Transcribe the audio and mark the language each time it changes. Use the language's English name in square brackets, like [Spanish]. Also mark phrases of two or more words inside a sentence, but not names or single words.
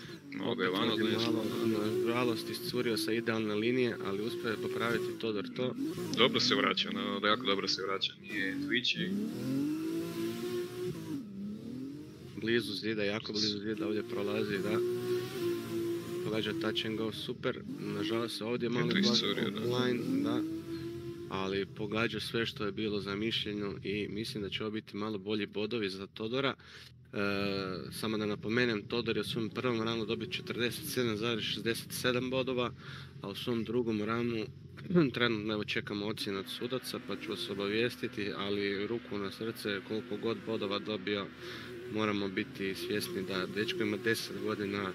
[Croatian] Nažalost iscurio sa idealne linije, ali uspio je popraviti Todor to. Dobro se vraća, jako dobro se vraća, nije twitchy. Blizu zida, jako blizu zida, ovdje prolazi, da. Pogađa [English] touch and go, [Croatian] super. Nažalost se ovdje malo line, da. Ali pogađa sve što je bilo zamišljeno i mislim da će ovo biti malo bolji bodovi za Todora. Samo da napomenem, Todor je u svom prvom ranu dobio 47,67 bodova, a u svom drugom ranu trenutno evo čekamo ocjenu od sudaca pa ću vas obavijestiti, ali ruku na srce koliko god bodova dobio moramo biti svjesni da dečko ima 10 godina.